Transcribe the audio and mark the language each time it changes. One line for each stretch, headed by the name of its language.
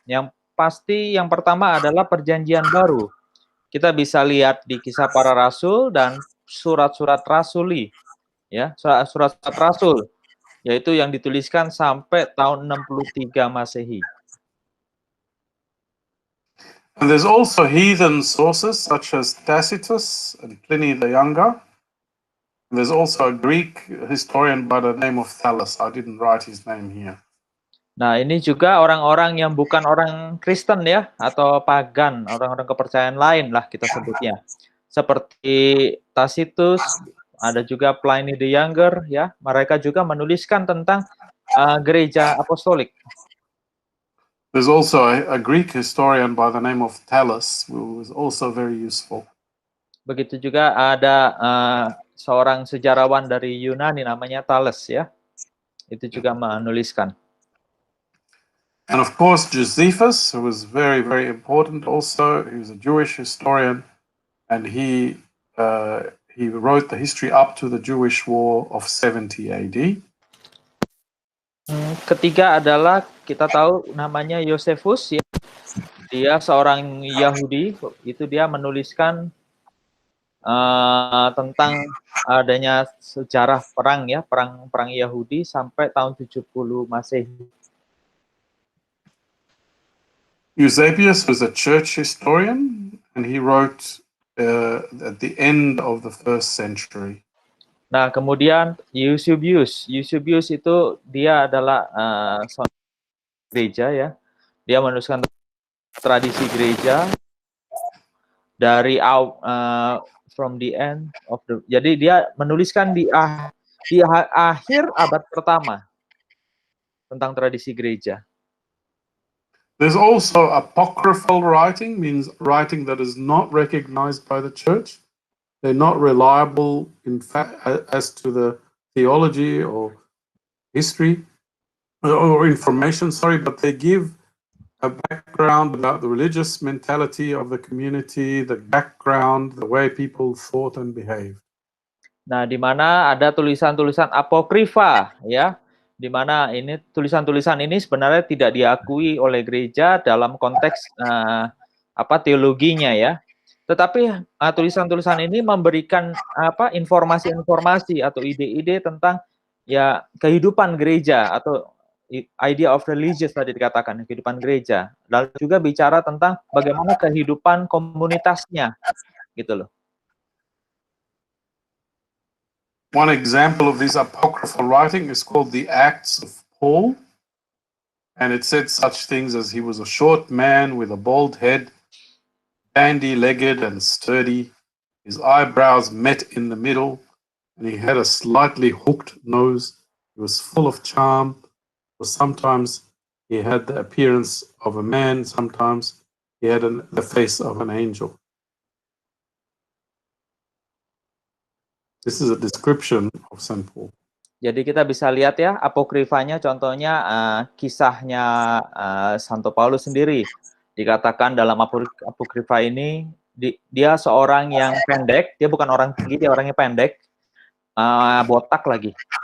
Indonesian: Yang pasti yang pertama adalah Perjanjian Baru. Kita bisa lihat di Kisah Para Rasul dan surat-surat rasuli, ya, surat-surat rasul, yaitu yang dituliskan sampai tahun 63 Masehi.
English: And there's also heathen sources such as Tacitus and Pliny the Younger. And there's also a Greek historian by the name of Thales. I didn't write his name here.
Indonesian: Nah, ini juga orang-orang yang bukan orang Kristen ya, atau pagan, orang-orang kepercayaan lain lah kita sebutnya. Seperti Tacitus, ada juga Pliny the Younger ya, mereka juga menuliskan tentang gereja apostolik.
English: There's also a Greek historian by the name of Thales, who was also very useful.
Indonesian: Begitu juga ada seorang sejarawan dari Yunani namanya Thales ya, itu juga menuliskan.
English: And of course, Josephus, who was very, very important also. He was a Jewish historian, and he wrote the history up to the Jewish War of 70 AD.
Indonesian: Ketiga adalah kita tahu namanya Josephus ya. Dia seorang Yahudi, itu dia menuliskan tentang adanya sejarah perang ya, perang Yahudi sampai tahun 70 Masehi.
English: Eusebius was a church historian, and he wrote at the end of the 1st century.
Indonesian: Nah, kemudian Eusebius itu dia adalah gereja ya. Dia menuliskan tradisi gereja dari
English: from the end of the.
Indonesian: Jadi dia menuliskan di akhir abad pertama tentang tradisi gereja.
English: There's also apocryphal writing, means writing that is not recognized by the church. They're not reliable in fact as to the theology or history or information, but they give a background about the religious mentality of the community, the background, the way people thought and behaved.
Indonesian: Nah, di mana ada tulisan-tulisan apokrifa ya, di mana ini tulisan-tulisan ini sebenarnya tidak diakui oleh gereja dalam konteks teologinya ya. Tetapi tulisan-tulisan ini memberikan informasi-informasi atau ide-ide tentang ya kehidupan gereja atau
English: idea of religious
Indonesian: tadi dikatakan, kehidupan gereja. Lalu juga bicara tentang bagaimana kehidupan komunitasnya gitu loh.
English: One example of this apocryphal writing is called the Acts of Paul. And it said such things as he was a short man with a bald head, bandy-legged and sturdy. His eyebrows met in the middle, and he had a slightly hooked nose. He was full of charm, for sometimes he had the appearance of a man, sometimes he had the face of an angel. This is a description of St. Paul.
Indonesian: Jadi kita bisa lihat ya apokrifanya, contohnya kisahnya Santo Paulus sendiri. Dikatakan dalam apokrifa ini dia seorang yang pendek, dia bukan orang tinggi, dia orangnya pendek, botak lagi.